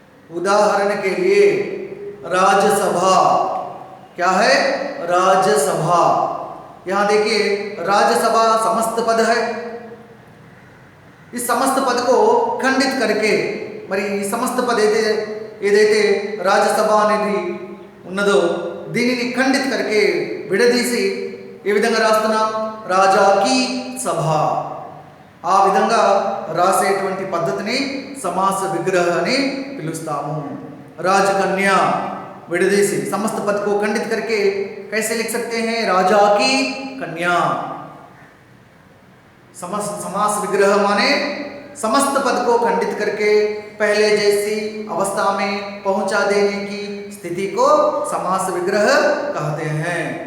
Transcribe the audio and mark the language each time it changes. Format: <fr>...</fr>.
<hi>उदाहरण के लिए राज्यसभा, क्या है? राज्यसभा। यहां देखिए, राज्यसभा समस्त पद है।</hi> <te>ఈ సమస్త పద को ఖండిత करके, మరి ఈ సమస్త పద ఏదైతే రాజ్యసభ అనేది ఉన్నదో దీనిని ఖండిత करके విడదీసి ఏ విధంగా రాస్తున్నాం?</te> <hi>రాజా की సభ।</hi> <te>ఆ విధంగా రాసేటువంటి పద్ధతిని సమాస విగ్రహ అని పిలుస్తాము।</te> <hi>రాజకన్యా</hi> <te>విడదీసి</te> <hi>समस्त पद को खंडित करके कैसे लिख सकते हैं? राजा की कन्या। समास विग्रह माने समस्त पद को खंडित करके पहले जैसी अवस्था में पहुंचा देने की स्थिति को समास विग्रह कहते हैं।</hi>